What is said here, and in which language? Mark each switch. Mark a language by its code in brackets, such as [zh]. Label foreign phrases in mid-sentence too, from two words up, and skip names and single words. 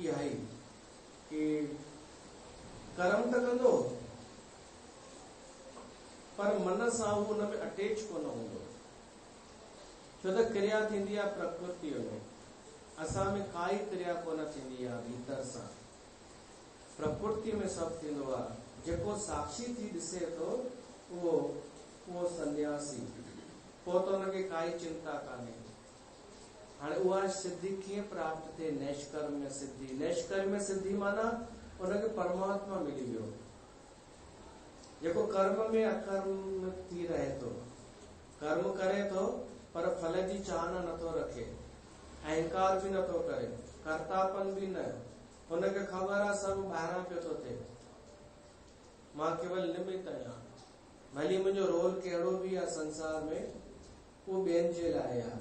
[sd] इहा ई कि कर्म त कंदो पर मन सां उहो हुन में अटैच कोन हूंदो, छो त क्रिया थींदी आहे प्रकृतिअ में, असां में काई क्रिया कोन थींदी आहे भीतर सां। प्रकृति में सभु थींदो आहे। जेको साक्षी थी ॾिसे थो उहो सन्यासी, पोइ त हुनखे काई चिंता कान्हे। हाणे उहा सिद्धि कीअं प्राप्त थिए? नैष्कर्म्य सिद्धि। नैष्कर्म्य सिद्धि माना उनखे परमात्मा मिली वियो, जेको कर्म में अकर्म थी रहे थो, कर्म करे थो पर फल जी चाहना नथो रखे, अहंकार भी नथो करे, कर्तापन भी न, हुनखे ख़बर आहे सभु ॿाहिरां पियो थो थिए, मां केवल निमित आहियां। भली मुंहिंजो रोल कहिड़ो भी आहे संसार में, उहो ॿियनि जे लाइ आहे।